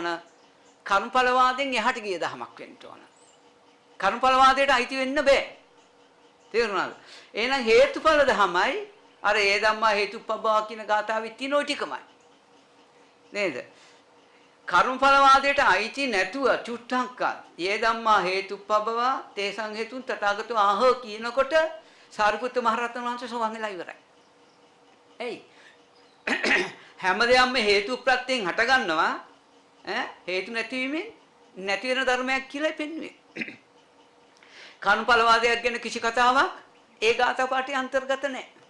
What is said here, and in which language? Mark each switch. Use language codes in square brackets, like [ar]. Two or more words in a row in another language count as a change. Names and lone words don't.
[si] කර්මඵලවාදයෙන් එහාට ගිය දහමක් වෙන්න ඕන. කර්මඵලවාදයට අයිති වෙන්න බෑ. තේරුණාද? එහෙනම් හේතුඵල දහමයි අර [pi] ඒ ධම්මා හේතුප්පබ්බවා [si] කියන ගාථාවේ තියෙන ওই ටිකමයි. නේද? කර්මඵලවාදයට අයිති නැතුව චුට්ටක්වත් [pi] ඒ ධම්මා හේතුප්පබ්බවා තේසං හේතුන් තථාගතෝ ආහ [si] කියනකොට සාරිපුත්ත මහ රහතන් වහන්සේ සෝවන් වෙලා ඉවරයි. එයි හැම දෙයක්ම හේතු ප්‍රත්‍යයෙන් හට ගන්නවා හේතු නැතිවීමෙන් නැති වෙන ධර්මයක් කියලා පෙන්වුවේ. කර්මඵලවාදයක් ගැන කිසි කතාවක් ඒ ගාථා පාඨයේ අන්තර්ගත නැහැ.